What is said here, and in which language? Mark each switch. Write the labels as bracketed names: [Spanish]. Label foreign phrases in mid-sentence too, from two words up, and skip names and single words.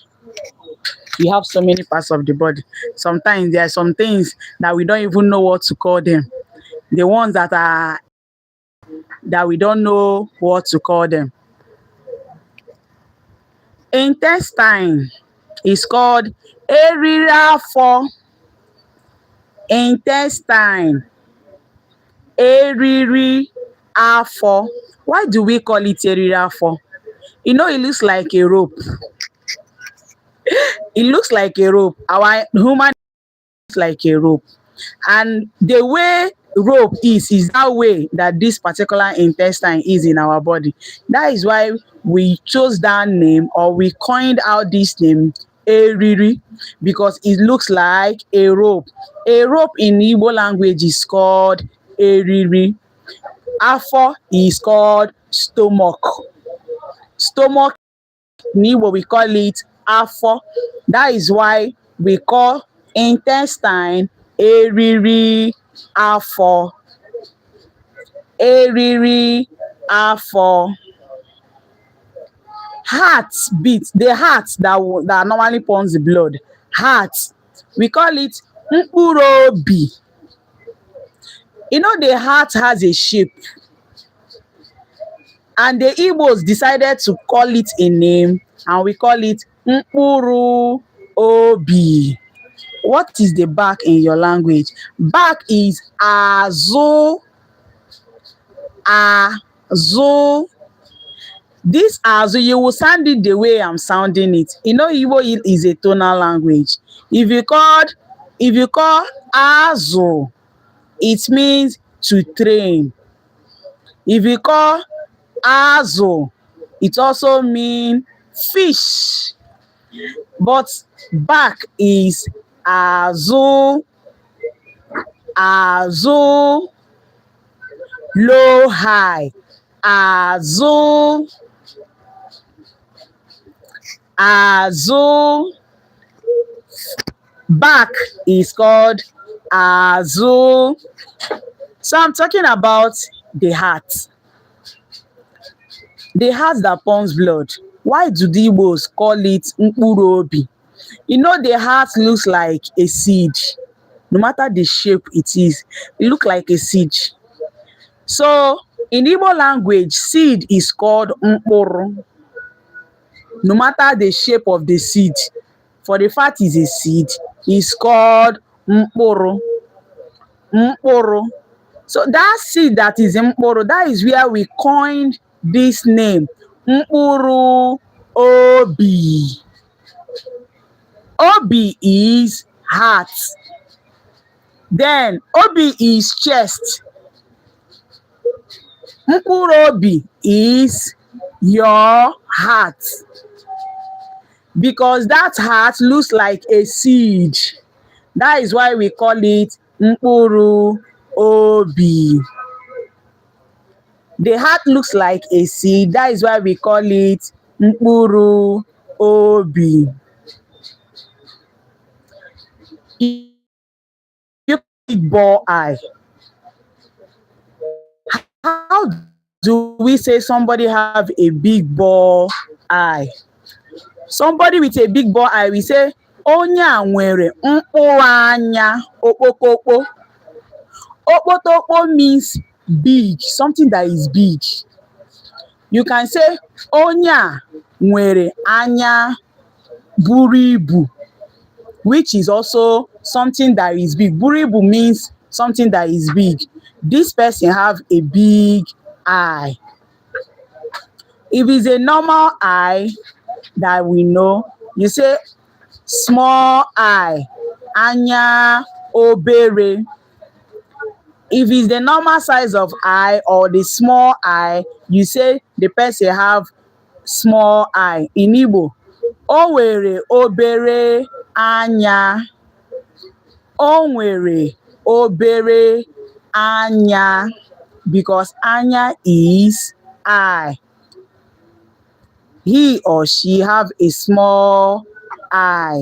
[English] We have so many parts of the body. Sometimes there are some things that we don't even know what to call them. The ones that we don't know what to call them. Intestine is called [Igbo] eriri afọ. [English] Intestine, [Igbo] eriri afọ. [English] Why do we call it [Igbo] eriri afọ? [English] You know, it looks like a rope. It looks like a rope. Our human looks like a rope. And the way rope is that way that this particular intestine is in our body. That is why we chose that name, or we coined out this name, eriri, because it looks like a rope. A rope in Igbo language is called eriri. Afo is called stomach. Stomach in Igbo we call it afo. That is why we call intestine [Igbo] eriri afọ. Eriri afọ. [English] Heart beat, the heart that normally pumps the blood. Heart, we call it [Igbo] mkpụrụ obi. [English] You know, the heart has a shape, and the Igbos decided to call it a name, and we call it [Igbo] mkpụrụ obi. [English] What is the back in your language? Back is azụ. Azụ. This azụ, you will sound it the way I'm sounding it. You know, Igbo is a tonal language. If you call azụ, it means to train. If you call azụ, it also means fish. But back is azụ. Azụ. Low, high. [Igbo] Azụ. Azụ. [English] Back is called azụ. So I'm talking about the heart. The heart that pumps blood. Why do the Igbos call it [Igbo] mkpụrụ obi? [English] You know, the heart looks like a seed. No matter the shape it is, it looks like a seed. So in Igbo language, seed is called mkpụrụ. No matter the shape of the seed, for the fact is a seed, is called mkpụrụ. Mkpụrụ. So that seed that is mkpụrụ, that is where we coined this name, [Igbo] mkpụrụ obi. [English] Obi is heart. Then obi is chest. [Igbo] Mkpụrụ obi [English] is your heart, because that heart looks like a seed. That is why we call it [Igbo] mkpụrụ obi. [English] The heart looks like a seed. That is why we call it [Igbo] mkpụrụ obi. [English] You big ball eye. How do we say somebody have a big ball eye? Somebody with a big ball eye, we say [Igbo] onye a nwere mkpụrụ anya okpotokpo. [English] Okpotokpo means big, something that is big. You can say [Igbo] onye a nwere anya buru ibu, [English] which is also something that is big. [Igbo] Buru ibu [English] means something that is big. This person have a big eye. If it's a normal eye that we know, you say small eye, [Igbo] anya obere. [English] If it's the normal size of eye or the small eye, you say the person have small eye. In Igbo, [Igbo] o nwere obere anya. O nwere obere anya, [English] because anya is eye. He or she have a small eye.